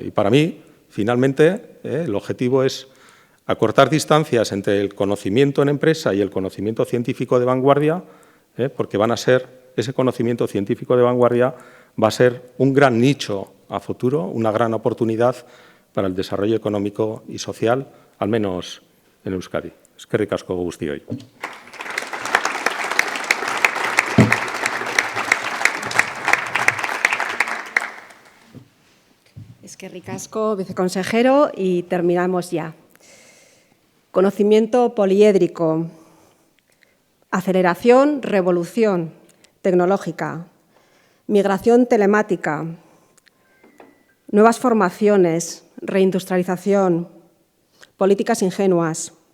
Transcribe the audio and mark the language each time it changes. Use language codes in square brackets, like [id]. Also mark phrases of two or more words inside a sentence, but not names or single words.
[es] Y para mí, finalmente, el objetivo es acortar distancias entre el conocimiento en empresa y el conocimiento científico de vanguardia, porque ese conocimiento científico de vanguardia va a ser un gran nicho a futuro, una gran oportunidad para el desarrollo económico y social, al menos en Euskadi. [eu] Eskerrik asko guztioi. Eskerrik asko, [es] viceconsejero, y terminamos ya. Conocimiento poliédrico, aceleración, revolución tecnológica, migración telemática, nuevas formaciones, reindustrialización, políticas ingenuas.